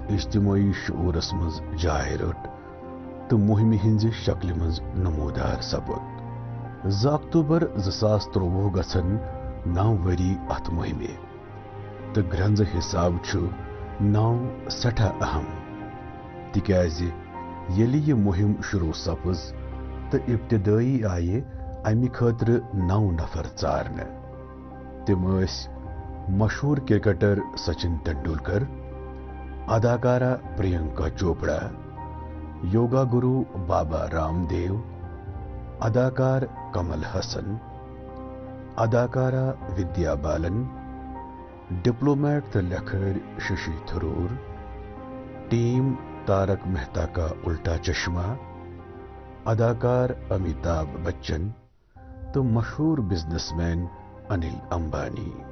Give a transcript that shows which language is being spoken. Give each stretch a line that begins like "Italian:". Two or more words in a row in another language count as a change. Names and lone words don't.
Kashmiri: اجتماعی شعورس مز جائے رٹ تو مہم ہنز شکل مز نمودار سپد 2 اکتوبر 2023 گھن 9 وری ات مہمہ تو گرنز حساب 9 سٹھا اہم تکیاز یلی یہ مہم شروع سپز تو ابتدائی آئے امی خاطر 9 نفر ژارنے تم مشہور کرکٹر سچن تندولکر اداکارہ پرینکا چوپڑا یوگا گرو بابا رام دیو اداکار کمل حسن اداکارہ ودیا بالن ڈپلومیٹ تو لکھر ششی تھرور ٹیم تارک مہتا کا الٹا چشمہ اداکار امیتابھ بچن تو مشہور بزنس مین انل امبانی